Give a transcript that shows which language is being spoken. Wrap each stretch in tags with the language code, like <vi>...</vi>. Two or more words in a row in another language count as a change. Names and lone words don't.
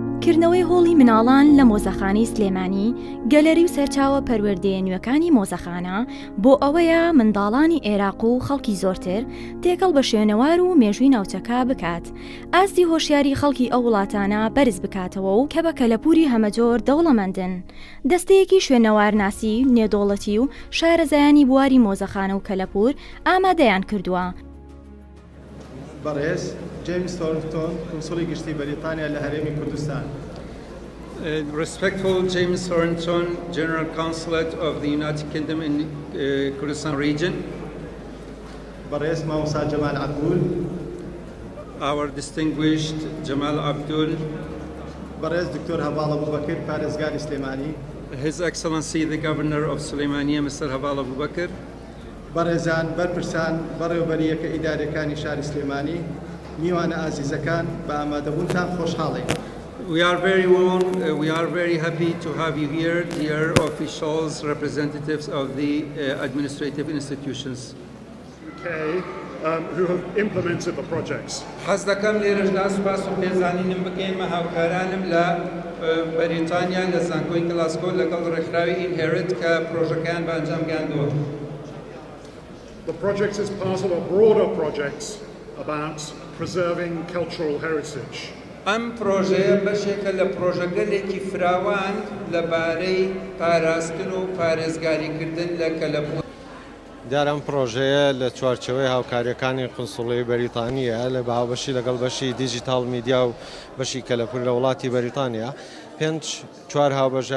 <ckb>کردنەوەی هۆڵی مناڵان لە مۆزەخانەی سلێمانی گەلەری و سەرچاوە پەروەردەیە نوێکانی مۆزەخانە بۆ ئەوەیە منداڵانی عێراق و خەڵکی زۆرتر تێکەڵ بە شوێنەوار و مێژووی ناوچەکە بکات ئاستی هۆشیاری خەڵکی ئەو وڵاتانە بەرز بکاتەوە و کە بە کەلەپوری هەمەجۆر دەوڵەمەندن دەستەیەکی شوێنەوارناسی نێودەوڵەتی و شارەزایانی بواری مۆزەخانە و کەلەپور ئامادەیان کردووە. بەڕێز جیمز تۆرنتۆن کۆنسڵی گشتی بەریتانیا لە هەرێمی کوردستان.</ckb> <en>Respectful James Thornton, General Consulate of the United Kingdom in Kurdistan region.</en> <ckb>بەڕێز مامۆستا جەمال عەبدول.</ckb> <en>Our distinguished Jamal Abdul.</en> <ckb>بەڕێز دکتۆر هەڤاڵ ئەبوبەکر پارێزگاری سلێمانی.</ckb> <en>His Excellency the Governor of Suleimania, Mr. Haval Abu Bakr.</en> <ckb>بەڕێزان بەرپرسان بەڕێوەبەریەکە ئیدارەکانی شاری سلێمانی میوانە ئازیزەکان بە ئامادەبوونتان خۆشحاڵین.</ckb> <en>We are very happy to have you here, dear officials, representatives of the administrative institutions. Who have implemented the projects.</en> <ckb>حەز دەکەم لێرەش سوپاس و پێزانینم بکەین هاوکارانم لە بەریتانیا لە زانکۆی گلاسکۆ لەگەڵ ڕێکخراوی ئینهێرت کە پرۆژەکەیان بە ئەنجام گەاندووە.</ckb> <en>The project is part of a broader project about preserving cultural heritage.</en> <ckb>ئەم پرۆژەیە بەشێکە لە پرۆژەگەلێکی فراوان لەبارەی پاراستن و پارێزگاریکردن لە کەلەپور. دیارە ئەم پرۆژەیە لە چوارچەوەی هاوکاریەکانی قونسڵی بەریتانیە لە باوبەشی لەگەڵ بەشی</ckb> <en>digital media</en> <ckb>و بەشی کەلەپور لە وڵاتی بەریتانیا چوار هاوبەش</ckb>